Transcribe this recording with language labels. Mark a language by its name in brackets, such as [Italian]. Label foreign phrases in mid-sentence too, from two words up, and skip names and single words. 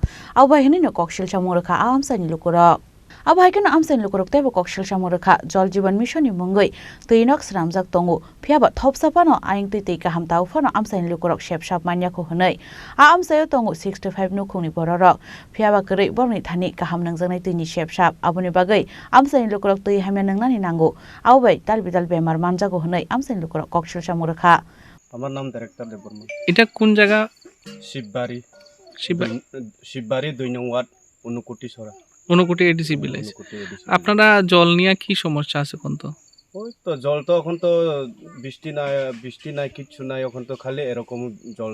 [Kok Borok] Abohai no Koksilsamung Rwkha Amchaini Lukurok. Abohai no Amchaini Lukurok tebo Koksilsamung Rwkha Jal Jiban Mission ni mungwi twinog sramjak tongo phiaba thopsapano aing tei kaham taufano Amchaini Lukurok shepsap manyako hwnwi. Amchaio tongo 65 nukhungni bororok phiaba kwrwi borni thani kaham nungjaknai tei ni shepsap aboni bagwi Amchaini Lukurok twi hamya nungnani nango abai talbidal bemar manjago hwnwi Amchaini Lukurok Koksilsamung Rwkha. [Bangla] আমার নাম ডাইরেক্টর দেববর্মা। এটা কোন জায়গা? শিববাড়ি। শিববাড়ি 2 নং ওয়ার্ড অনুকোটি সরা। অনুকোটি এডিসি ভিলেজ। আপনারা জল নিয়ে কি সমস্যা আছে কোন তো? ওই তো জল তো এখন তো বৃষ্টি নাই কিচ্ছু নাই, এখন তো খালি এরকম জল।